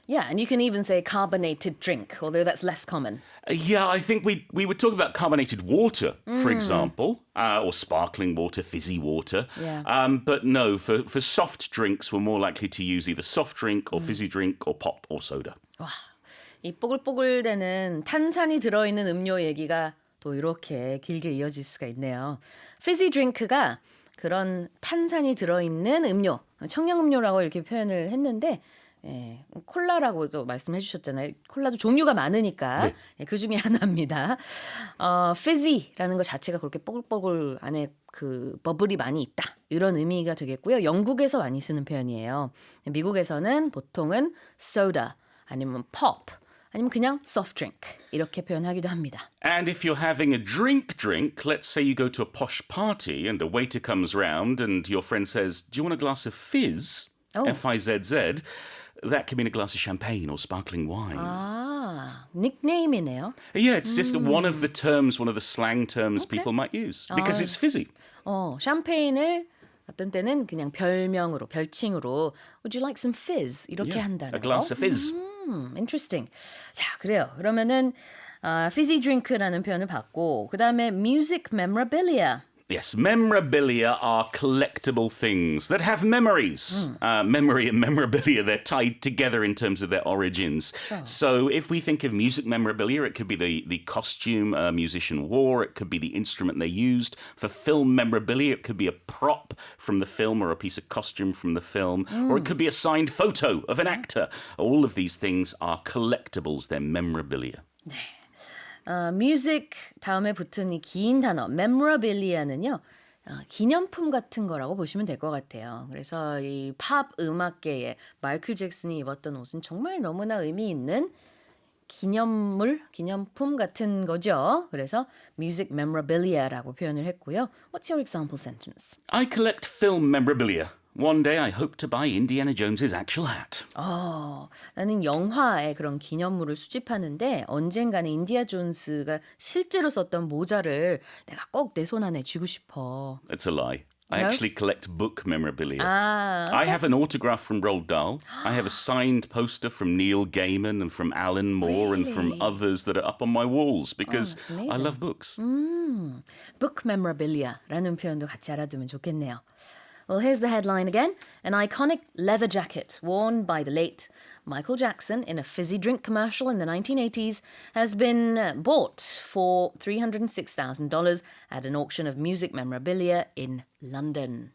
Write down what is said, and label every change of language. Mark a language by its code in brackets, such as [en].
[en] Yeah, and you can even say carbonated drink, although that's less common. Yeah, I think we would talk about carbonated water, for example, or sparkling water, fizzy water. Yeah. But no, for soft drinks, we're more likely to use either soft drink or fizzy drink or pop or soda. [ko] 와, 이 뽀글뽀글대는 탄산이 들어있는 음료 얘기가 또 이렇게 길게 이어질 수가 있네요. fizzy drink가 그런 탄산이 들어있는 음료, 청량음료라고 이렇게 표현을 했는데 예, 콜라라고도 말씀해 주셨잖아요. 콜라도 종류가 많으니까 네. 예, 그 중에 하나입니다. fizzy라는 것 자체가 그렇게 뽀글뽀글 안에 그 버블이 많이 있다. 이런 의미가 되겠고요. 영국에서 많이 쓰는 표현이에요. 미국에서는 보통은 soda 아니면 pop 아니면 그냥 soft drink 이렇게 표현하기도 합니다. [en] And if you're having a drink, let's say you go to a posh party and a waiter comes round and your friend says, do you want a glass of fizz? Oh. F-I-Z-Z. That can mean a glass of champagne or sparkling wine. [ko] 아, 닉네임이네요. [en] Yeah, it's just one of the terms, one of the slang terms people might use because it's fizzy. [ko] 샴페인을 어떤 때는 그냥 별명으로, 별칭으로 Would you like some fizz? 이렇게 한다는 [en] A glass of fizz. [ko] Interesting. 자, 그래요. 그러면은 fizzy drink라는 표현을 봤고 그 다음에 music memorabilia. [en] Yes, memorabilia are collectible things that have memories. Memory and memorabilia, they're tied together in terms of their origins. So if we think of music memorabilia, it could be the costume a musician wore, it could be the instrument they used. For film memorabilia, it could be a prop from the film or a piece of costume from the film, or it could be a signed photo of an actor. All of these things are collectibles, they're memorabilia. [ko] 네. music 다음에 붙은 이 긴 단어 memorabilia는요. 기념품 같은 거라고 보시면 될 것 같아요. 그래서 이 팝 음악계에 마이클 잭슨이 입었던 옷은 정말 너무나 의미 있는 기념품 같은 거죠. 그래서 music memorabilia라고 표현을 했고요. What's your example sentence? [en] I collect film memorabilia. One day I hope to buy Indiana Jones's actual hat. [ko] 나는 영화의 그런 기념물을 수집하는데 언젠가는 인디아 존스가 실제로 썼던 모자를 내가 꼭 내 손 안에 쥐고 싶어. [en] That's a lie. I No? actually collect book memorabilia. [ko] 아, [en] I have an autograph from Roald Dahl. I have a signed poster from Neil Gaiman and from Alan Moore and from Really? others that are up on my walls because that's I amazing. love books. [ko] book memorabilia라는 표현도 같이 알아두면 좋겠네요. [en] Well, here's the headline again. An iconic leather jacket worn by the late Michael Jackson in a fizzy drink commercial in the 1980s has been bought for $306,000 at an auction of music memorabilia in London.